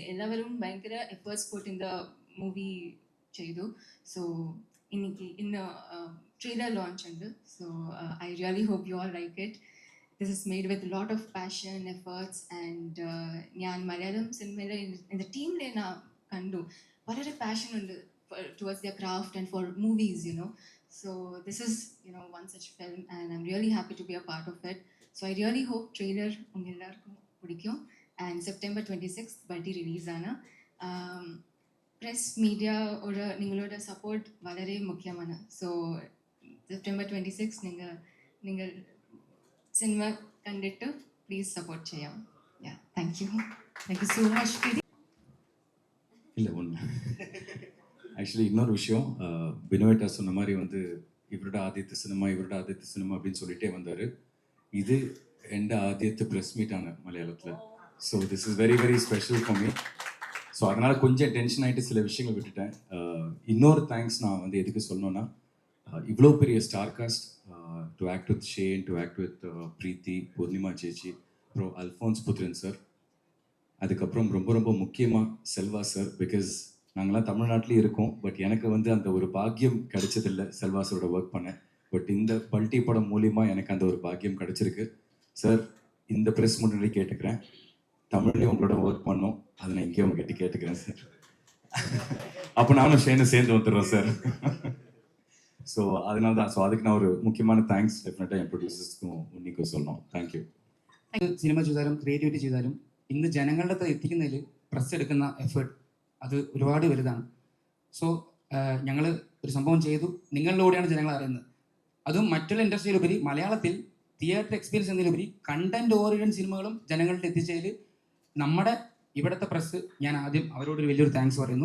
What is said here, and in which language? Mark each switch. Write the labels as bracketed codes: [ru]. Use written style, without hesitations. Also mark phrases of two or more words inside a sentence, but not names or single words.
[ml] എല്ലാവരും ഭയങ്കര [en] efforts put in the movie [ml] ചെയ്തു. So ഇന്ന് [en] trailer launch [ml] ഉണ്ട്. [en] So I really hope you all like it. This is made with a lot of passion, efforts, and [ml] ഞാൻ മലയാളം സിനിമയിലെ [en] in the team [ml] ലെ ഞാൻ കണ്ടു വളരെ passion ഉണ്ട് [en] towards their craft and for movies, you know. So this is, you know, one such film and I'm really happy to be a part of it. So I really hope [ml] trailer ഉங்க എല്ലാവർക്കും പിടിക്കും. ആൻഡ് സെപ്റ്റംബർ 26 ബൾട്ടി റിലീസാണ്. പ്രസ് മീഡിയയോട് നിങ്ങളുടെ സപ്പോർട്ട് വളരെ മുഖ്യമാണ്. സോ സെപ്റ്റംബർ 26 നിങ്ങൾ സിനിമ കണ്ടിട്ട് പ്ലീസ് സപ്പോർട്ട് ചെയ്യാം. [en] thank you so much. [ta] இல்லை ஒன்று ஆக்சுவலி இன்னொரு விஷயம், பினோவேட்டா சொன்ன மாதிரி வந்து இவரோட ஆதித்த சினிமா அப்படின்னு சொல்லிட்டே வந்தார். [ml] இது എൻ്റെ ആദ്യത്തെ പ്രസ് മീറ്റാണ് മലയാളത്തിൽ. [en] So this is very very special for me. [ta] ஸோ அதனால் கொஞ்சம் டென்ஷன் ஆகிட்டு சில விஷயங்கள் விட்டுட்டேன். இன்னொரு தேங்க்ஸ் நான் வந்து எதுக்கு சொல்லணும்னா, இவ்வளோ பெரிய [en] star cast to act with Shane, to act with Preeti, Purnima Chechi, [ta] அப்புறம் அல்ஃபோன்ஸ் புத்ரன் சார், அதுக்கப்புறம் ரொம்ப ரொம்ப முக்கியமாக செல்வா சார். பிகாஸ் நாங்களாம் தமிழ்நாட்டிலே இருக்கோம், பட் எனக்கு வந்து அந்த ஒரு பாக்கியம் கிடைச்சதில்லை செல்வா சாரோட ஒர்க் பண்ண. பட் இந்த பல்டி படம் மூலிமா எனக்கு அந்த ஒரு பாக்கியம் கிடைச்சிருக்கு. சார், இந்த ப்ரெஸ் முன்னாடி கேட்டுக்கிறேன், தமிழ்லேயும் உங்களோட ஒர்க் பண்ணோம், அதை நான் இங்கேயே உங்ககிட்ட கேட்டுக்கிறேன் சார். அப்போ நானும் ஷேனும் சேர்ந்து வந்துடுறோம் சார். ஸோ அதனால தான், ஸோ அதுக்கு நான் ஒரு മുഖ്യமான [ml] താങ്ക്സ് ഡെഫിനറ്റായി എൻ പ്രൊഡ്യൂസേഴ്സ്ക്കും ഉണ്ണിക്കും [ta] சொல்லணும். [en] thank you. [ml] സിനിമ ചെയ്താലും ക്രിയേറ്റിവിറ്റി ചെയ്താലും ഇന്ന് ജനങ്ങളുടെ അടുത്ത് എത്തിക്കുന്നതിൽ പ്രസ് എടുക്കുന്ന എഫേർട്ട് അത് ഒരുപാട് വലുതാണ്. സോ ഞങ്ങൾ ഒരു സംഭവം ചെയ്തു, നിങ്ങളിലൂടെയാണ് ജനങ്ങൾ അറിയുന്നത്. അതും മറ്റുള്ള ഇൻഡസ്ട്രിയിലുപരി മലയാളത്തിൽ തിയേറ്റർ എക്സ്പീരിയൻസ് എന്നതിലുപരി കണ്ടന്റ് ഓറിയൻറ്റഡ് സിനിമകളും ജനങ്ങളുടെ എത്തിച്ചതിൽ നമ്മുടെ ഇവിടുത്തെ പ്രസ്, ഞാൻ ആദ്യം അവരോടൊരു വലിയൊരു താങ്ക്സ് പറയുന്നു.